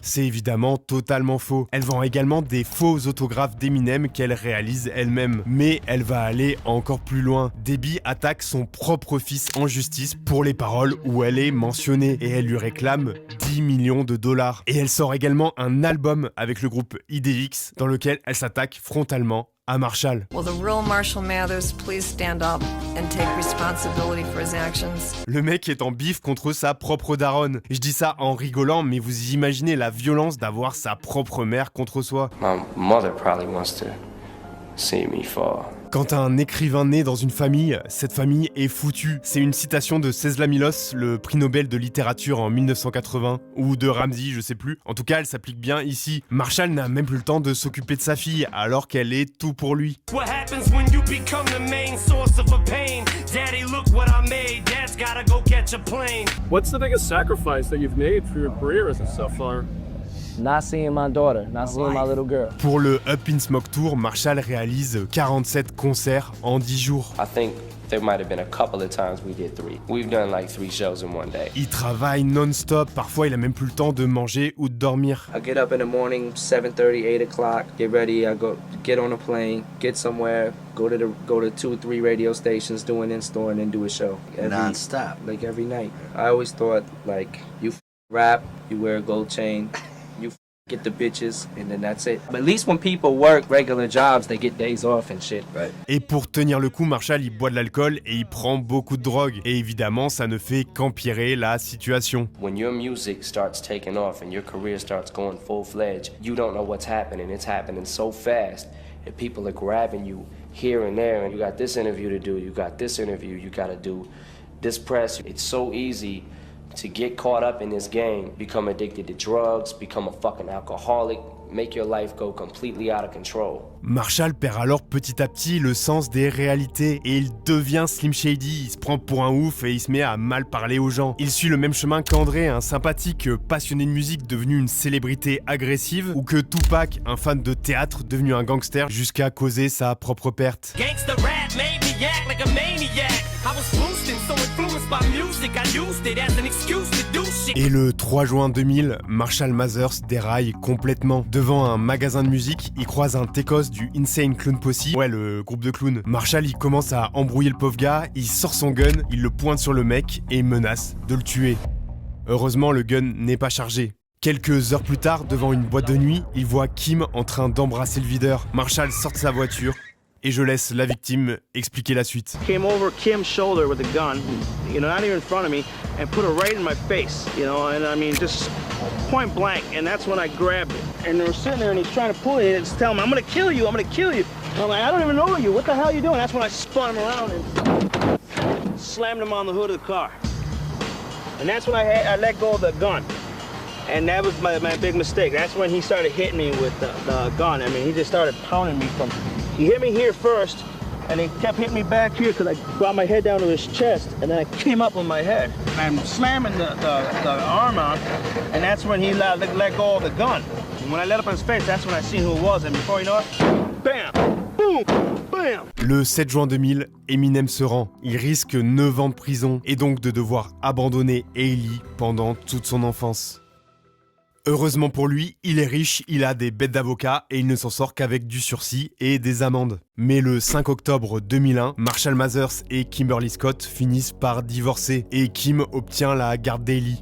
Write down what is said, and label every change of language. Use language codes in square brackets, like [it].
[fr] C'est évidemment totalement faux. Elle vend également des faux autographes d'Eminem qu'elle réalise elle-même. Mais elle va aller encore plus loin. Debbie attaque son propre fils en justice pour les paroles où elle est mentionnée et elle lui réclame $10 millions. de dollars. Et elle sort également un album avec le groupe IDX dans lequel elle s'attaque frontalement à Marshall. [en] Will the real Marshall Mathers please stand up and take responsibility for his actions? [fr] Le mec est en bif contre sa propre daronne. Je dis ça en rigolant, mais vous imaginez la violence d'avoir sa propre mère contre soi. [en] My mother probably wants to see me fall. [fr] Quand un écrivain naît dans une famille, cette famille est foutue. C'est une citation de Czeslaw Milosz, le prix Nobel de littérature en 1980, ou de Ramsey, je sais plus. En tout cas, elle s'applique bien ici. Marshall n'a même plus le temps de s'occuper de sa fille, alors qu'elle est tout pour lui. [en] What happens when you become the main source of a pain? Daddy, look what I made. Dad's gotta go catch a plane. What's the biggest sacrifice that you've made for your career as a so far? Not seeing my daughter, not seeing my little girl. [fr] Pour le Up in Smoke Tour, Marshall réalise 47 concerts en 10 jours. [en] I think there might have been a couple of times we did 3. We've done like 3 shows in one day. [fr] Il travaille non-stop, parfois il a même plus le temps de manger ou de dormir. [en] I get up in the morning, 7:30, 8 o'clock, get ready, I go get on a plane, get somewhere, go to 2 or 3 radio stations, do an in-store and then do a show. Non-stop. Like every night. I always thought like you rap, you wear a gold chain. Get the bitches, and then that's it. But at least when people work regular jobs, they get days off and shit. Right. [fr] Et pour tenir le coup, Marshall, il boit de l'alcool et il prend beaucoup de drogue. Et évidemment, ça ne fait qu'empirer la situation. [en] When your music starts taking off and your career starts going full-fledged, you don't know what's happening. It's happening so fast, and people are grabbing you here and there, and you got this interview to do, you got this interview, you got to do this press. It's so easy to get caught up in this game, become addicted to drugs, become a fucking alcoholic, make your life go completely out of control. [fr] Marshall perd alors petit à petit le sens des réalités et il devient Slim Shady. Il se prend pour un ouf et il se met à mal parler aux gens. Il suit le même chemin qu'André, un sympathique passionné de musique devenu une célébrité agressive, ou que Tupac, un fan de théâtre devenu un gangster jusqu'à causer sa propre perte. [en] Gangsta rap made me act like a maniac. I was boosting, so influenced by music, I used it as an excuse to do shit. [fr] Et le 3 juin 2000, Marshall Mathers déraille complètement. Devant un magasin de musique, il croise un técos du Insane Clown Posse, ouais, le groupe de clowns. Marshall, il commence à embrouiller le pauvre gars, il sort son gun, il le pointe sur le mec et menace de le tuer. Heureusement, le gun n'est pas chargé. Quelques heures plus tard, devant une boîte de nuit, il voit Kim en train d'embrasser le videur. Marshall sort de sa voiture et je laisse la victime expliquer la suite. [en] Came over Kim's shoulder with a gun, you know, not even in front of me, and put it right in my face, you know, and I mean, just point blank, and that's when I grabbed it. And they were sitting there, and he's trying to pull it, and it's telling me, I'm gonna kill you, I'm gonna kill you. And I'm like, I don't even know you, what the hell are you doing? That's when I spun him around and slammed him on the hood of the car. And that's when I let go of the gun. And that was my big mistake. That's when he started hitting me with the gun. I mean, he just started pounding me from... He hit me here first, and he kept hitting me back here because I brought my head down to his chest, and then I came up with my head. And I'm slamming the arm on, and that's when he let go of the gun. And when I let up in his face, that's when I seen who it was, and before you know it, bam, boom, bam. [fr] Le 7 juin 2000, Eminem se rend. Il risque 9 ans de prison et donc de devoir abandonner Hailey pendant toute son enfance. Heureusement pour lui, il est riche, il a des bêtes d'avocats et il ne s'en sort qu'avec du sursis et des amendes. Mais le 5 octobre 2001, Marshall Mathers et Kimberly Scott finissent par divorcer et Kim obtient la garde d'Hailey.